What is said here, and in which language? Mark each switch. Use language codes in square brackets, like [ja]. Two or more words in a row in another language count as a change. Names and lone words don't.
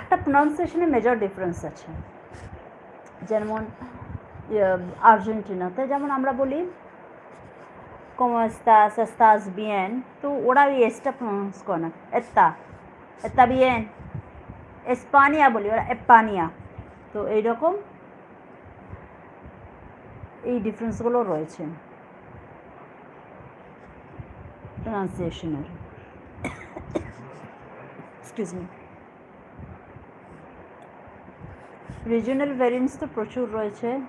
[bn] প্রনাউন্সিয়েশনে [en] major difference [bn] আছে। যেমন আর্জেন্টিনাতে যেমন আমরা বলি [es] como estás, estás bien, [bn] তো ওরা ওই এসটা প্রনাউন্স করে না, [es] está bien। [bn] এসপানিয়া বলি, ওরা এপানিয়া। তো এইরকম এই ডিফারেন্সগুলো রয়েছে প্রনাউন্সিয়েশনের। [en] Excuse me. regional variance [bn] তো প্রচুর রয়েছে।